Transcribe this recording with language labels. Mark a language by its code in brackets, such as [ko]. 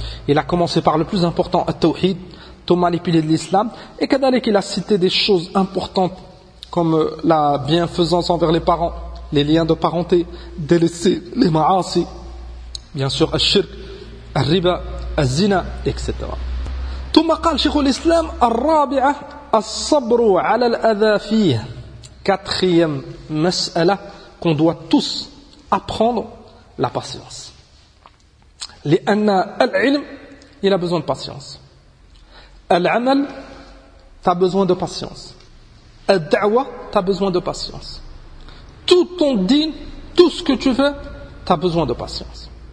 [fr] Il a commencé par le plus important, at-tawhid, Thomas les piliers de l'islam, et qu'à d'aller qu'il a cité des choses importantes comme la bienfaisance envers les parents, les liens de parenté, délaisser les ma'asi, bien sûr, al-shirk, al-riba, al-zina, etc. [ar] ثم قال شيخ الإسلام الرابعة الصبر على الأذى فيه. [fr] Quatrième mas'ala qu'on doit tous apprendre, la patience. [ar] لأن العلم [fr] il a besoin de patience. العمل t'as besoin de patience. الدعوة t'as besoin de patience. Tout ton din, tout ce que tu veux, t'as besoin de patience.